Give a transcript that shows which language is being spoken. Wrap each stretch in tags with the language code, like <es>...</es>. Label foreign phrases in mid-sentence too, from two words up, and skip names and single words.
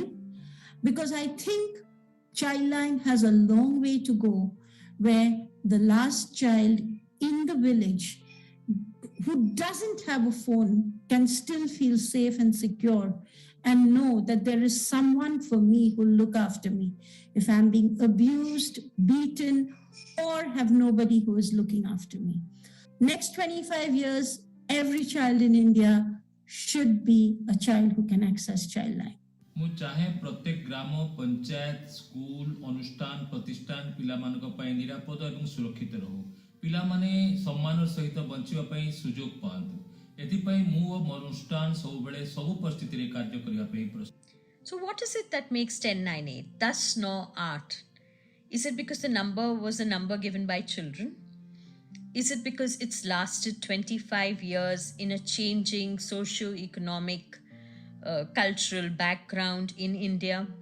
<en>Because I think Childline has a long way to go, where the last child in the village who doesn't have a phone can still feel safe and secure and know that there is someone for me who will look after me if I'm being abused, beaten, or have nobody who is looking after me. Next 25 years, every child in India should be a child who can access Childline.</en> <or>ମୁଁ ଚାହେଁ ପ୍ରତ୍ୟେକ ଗ୍ରାମ, ପଞ୍ଚାୟତ, ସ୍କୁଲ, ଅନୁଷ୍ଠାନ, ପ୍ରତିଷ୍ଠାନ ପିଲାମାନଙ୍କ ପାଇଁ ନିରାପଦ ଏବଂ ସୁରକ୍ଷିତ ରହୁ। ପିଲାମାନେ ସମ୍ମାନର ସହିତ ବଞ୍ଚିବା ପାଇଁ ସୁଯୋଗ ପାଆନ୍ତୁ। ଏଥିପାଇଁ ମୁଁ ଓ ମୋ ଅନୁଷ୍ଠାନ ସବୁବେଳେ ସବୁ ପରିସ୍ଥିତିରେ କାର୍ଯ୍ୟ କରିବା ପାଇଁ ପ୍ରସ୍ତୁତ।</or> <en>So what is it that makes 1098 thus no art? Is it because the number was a number given by children? Is it because it's lasted 25 years in a changing socio-economic, cultural background in India?</en>